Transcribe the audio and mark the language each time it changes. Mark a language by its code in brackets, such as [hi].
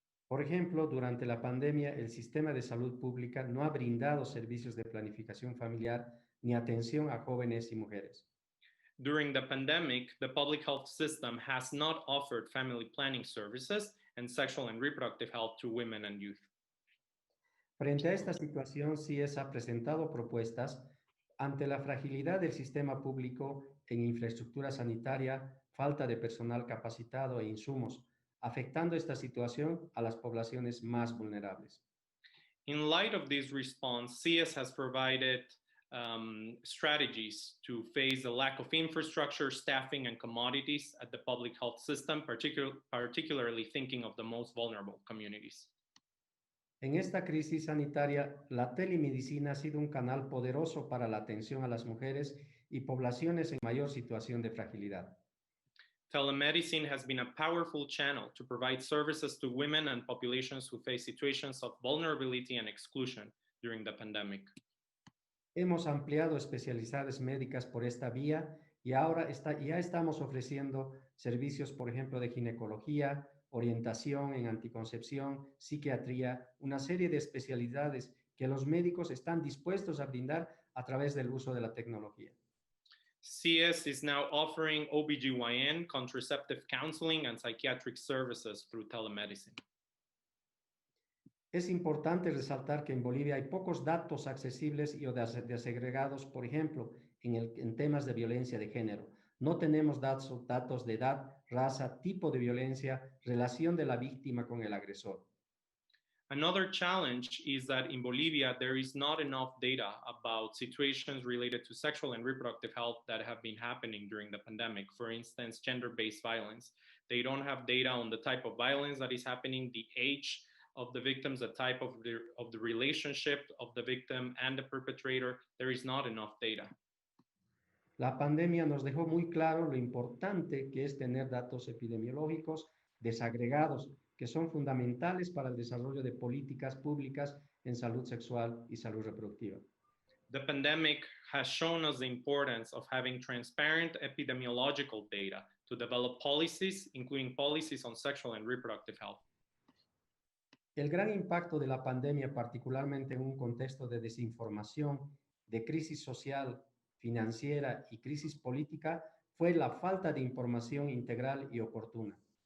[es] Por ejemplo, durante la pandemia, el sistema de salud pública no ha brindado servicios de planificación familiar ni atención a jóvenes y mujeres. [en] During the pandemic, the public health system has not offered family planning services and sexual and reproductive health to women and youth. [es] Frente a esta situación, CIES ha presentado propuestas ante la fragilidad del sistema público en infraestructura sanitaria, falta de personal capacitado e insumos, afectando esta situación a las poblaciones más vulnerables. [en] In light of this response, CIES has provided strategies to face the lack of infrastructure, staffing, and commodities at the public health system, particularly thinking of the most vulnerable communities. [es] En esta crisis sanitaria, la telemedicina ha sido un canal poderoso para la atención a las mujeres y poblaciones en mayor situación de fragilidad. [en] Telemedicine has been a powerful channel to provide services to women and populations who face situations of vulnerability and exclusion during the pandemic. [es] Hemos ampliado especialidades médicas por esta vía y ahora ya estamos ofreciendo servicios, por ejemplo, de ginecología, orientación en anticoncepción, psiquiatría, una serie de especialidades que los médicos están dispuestos a brindar a través del uso de la tecnología. [en] CIES is now offering OBGYN, contraceptive counseling, and psychiatric services through telemedicine. [es] Es importante resaltar que en Bolivia hay pocos datos accesibles y desagregados, por ejemplo, en temas de violencia de género. No tenemos datos de edad, raza, tipo de violencia, relación de la víctima con el agresor. [en] Another challenge is that in Bolivia, there is not enough data about situations related to sexual and reproductive health that have been happening during the pandemic. For instance, gender-based violence. They don't have data on the type of violence that is happening, the age of the victims, the type of the relationship of the victim and the perpetrator. There is not enough data. [es] La pandemia nos dejó muy claro lo importante que es tener datos epidemiológicos desagregados, que son fundamentales para el desarrollo de políticas públicas en salud sexual y salud reproductiva. [en] The pandemic has shown us the importance of having transparent epidemiological data to develop policies, including policies on sexual and reproductive health. [es] El gran impacto de la pandemia, particularmente en un contexto de desinformación, de crisis social, financiera y crisis política, fue la falta de información integral y oportuna.